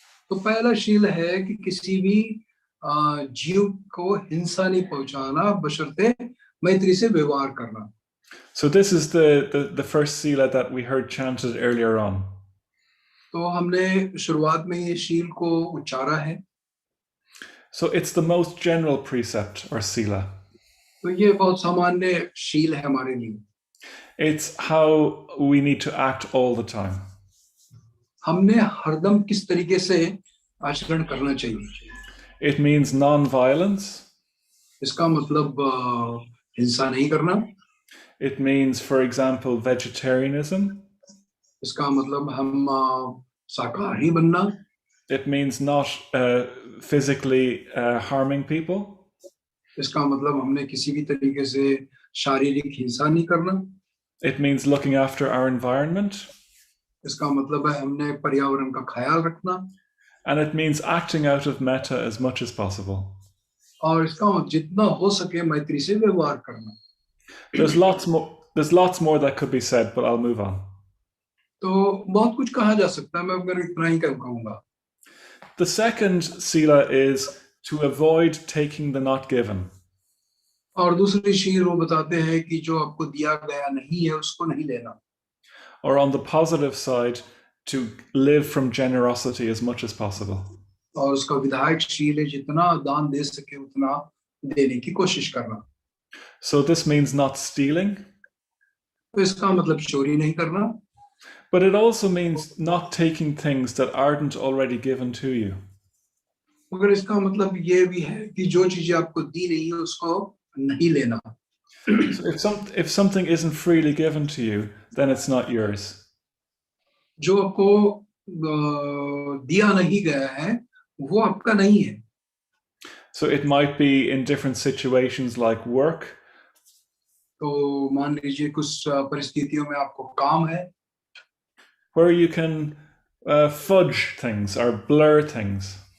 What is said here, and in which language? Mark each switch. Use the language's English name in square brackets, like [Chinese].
[Hindi] तो पहला शील है कि किसी भी जीव को हिंसा नहीं पहुंचाना, बशर्ते मैत्री से व्यवहार करना. [English] So this is the first sila that we heard chanted earlier on. [Hindi] तो हमने शुरुआत में ये शील को उच्चारा है. [English] So it's the most general precept or sila. [Hindi] तो ये बहुत सामान्य शील है हमारे लिए. [English] It's how we need to act all the time. [Hindi] हमने हरदम किस तरीके से आचरण करना चाहिए. [English] It means non-violence. [Hindi] इसका मतलब हिंसा नहीं करना. [English] It means, for example, vegetarianism. [Hindi] इसका मतलब हम शाकाहारी बनना. [English] It means not physically harming people. [Hindi] इसका मतलब हमने किसी भी तरीके से शारीरिक हिंसा नहीं करना. [English] It means looking after our environment. [Hindi] इसका मतलब है हमने पर्यावरण का ख्याल रखना. [English] And it means acting out of metta as much as possible. [Hindi] और इसका जितना हो सके मैत्री से व्यवहार करना. [English] There's lots more that could be said, but I'll move on. [Hindi] तो बहुत कुछ कहा जा सकता है, मैं अगर इतना ही कहूँगा. [English] The second sila is to avoid taking the not given. [Hindi] और दूसरी शील वो बताते हैं कि जो आपको दिया गया नहीं है उसको नहीं लेना. [English] Or on the positive side, to live from generosity as much as possible. [Hindi] और उसका विधायक शील है जितना दान दे सके उतना देने की कोशिश करना. [English] So this means not stealing. [Hindi] तो इसका मतलब चोरी नहीं करना. [English] But it also means not taking things that aren't already given to you. [Hindi] मगर इसका मतलब ये भी है कि जो चीजें आपको दी नहीं है उसको नहीं लेना. [English] So if something isn't freely given to you, then it's not yours. [Hindi] जो आपको दिया नहीं गया है वो आपका नहीं है. [English] So it might be in different situations like work. [Hindi] तो मान लीजिए कुछ परिस्थितियों में आपको काम है, [English] where you can fudge things or blur things.